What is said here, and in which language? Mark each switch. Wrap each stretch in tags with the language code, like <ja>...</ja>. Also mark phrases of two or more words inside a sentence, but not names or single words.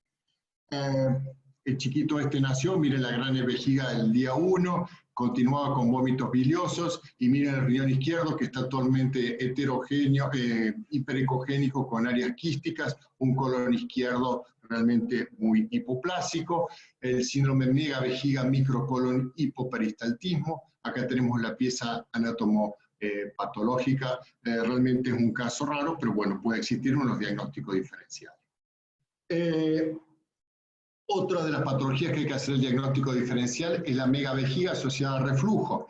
<es>El chiquito este nació, miren la gran vejiga del día 1, continuaba con vómitos biliosos, y miren el riñón izquierdo que está totalmente heterogéneo, hiperecogénico con áreas quísticas, un colon izquierdo realmente muy hipoplásico, el síndrome megavejiga microcolon hipoperistaltismo. Acá tenemos la pieza patológica, realmente es un caso raro, pero bueno, puede existir unos diagnósticos diferenciales. Otra de las patologías que hay que hacer el diagnóstico diferencial es la megavejiga asociada a reflujo.</es>